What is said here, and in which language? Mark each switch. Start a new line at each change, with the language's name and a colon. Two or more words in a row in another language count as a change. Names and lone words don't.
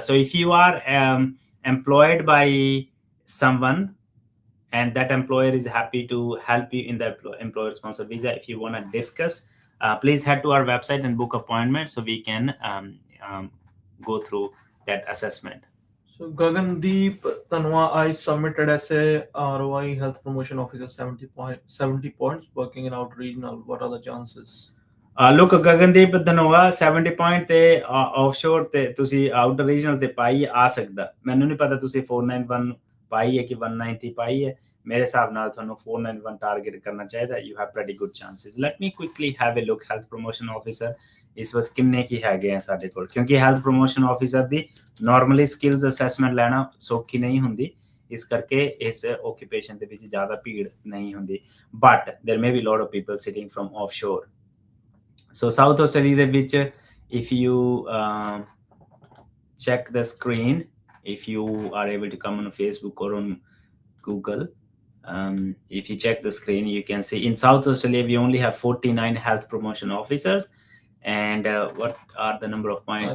English: So if you are employed by someone and that employer is happy to help you in the employer sponsored visa, if you want to discuss, please head to our website and book appointment so we can go through that assessment. So Gagandeep Tanwa, I submitted as a ROI Health Promotion Officer 70 points working in out regional. What are the chances?
Punjabi: Look, Gagandeep Dhanova 70 point ਤੇ ਆਫਸ਼ੋਰ ਤੇ ਤੁਸੀਂ
English: outer regional
Punjabi: ਤੇ ਪਾਈ ਆ ਸਕਦਾ। ਮੈਨੂੰ ਨਹੀਂ ਪਤਾ ਤੁਸੀਂ 491 ਪਾਈ ਹੈ ਕਿ 190 ਪਾਈ ਹੈ। ਮੇਰੇ ਹਿਸਾਬ ਨਾਲ ਤੁਹਾਨੂੰ 491 ਟਾਰਗੇਟ ਕਰਨਾ ਚਾਹੀਦਾ।
English: You have pretty good chances. Let me quickly have a look health promotion officer
Punjabi: ਇਸ ਵਾਰ ਕਿੰਨੇ ਕੀ ਹੈਗੇ ਆ ਸਾਡੇ ਕੋਲ, ਕਿਉਂਕਿ
English: health promotion officer
Punjabi: ਦੀ
English: normally skills assessment
Punjabi: ਲੈਣਾ ਸੌਖੀ ਨਹੀਂ ਹੁੰਦੀ, ਇਸ ਕਰਕੇ ਇਸ ਓਕੂਪੇਸ਼ਨ ਦੇ ਵਿੱਚ ਜ਼ਿਆਦਾ ਭੀੜ ਨਹੀਂ ਹੁੰਦੀ।
English: ਬਟ there may be a lot of people sitting from offshore. So South Australia
Punjabi: ਦੇ ਵਿੱਚ
English: if you check the screen, if you are able to come on Facebook or on Google, if you check the screen, you can see in South Australia we only have 49 health promotion officers. And what are the number of points?